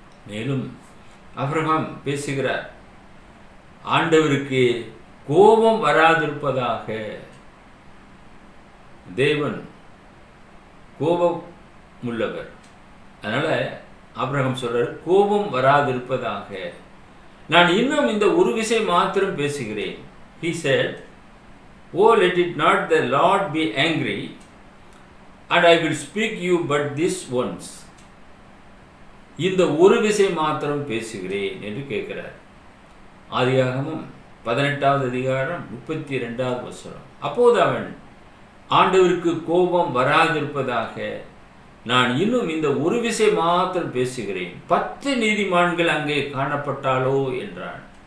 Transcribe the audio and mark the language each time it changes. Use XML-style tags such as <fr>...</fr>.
<ta>மேலும் ஆபிரகாம் பேசுகிறார், ஆண்டவருக்கு கோபம் வராதிருப்பதாக. தேவன் கோபம் உள்ளவர். அதனால ஆபிரகாம் சொல்றார், கோபம் வராதிருப்பதாக. நான் இன்னும் இந்த ஒரு விஷயம் மாத்திரம் பேசுகிறேன்.</ta> <en>He said, oh, let it not the Lord be angry, and I will speak you but this once.</en> <ta>இந்த ஒரு விஷயம் மாத்திரம் பேசுகிறேன் என்று கேட்கிறார். ஆதியாகமம் 18வது அதிகாரம் 32வது வசனம். அப்போது அவன், ஆண்டவருக்கு கோபம் வராதிருப்பதாக, நான் இன்னும் இந்த ஒரு விஷயம் மாத்திரம் பேசுகிறேன், 10 நீதிமான்கள் அங்கே காணப்பட்டாலோ என்றான்.</ta>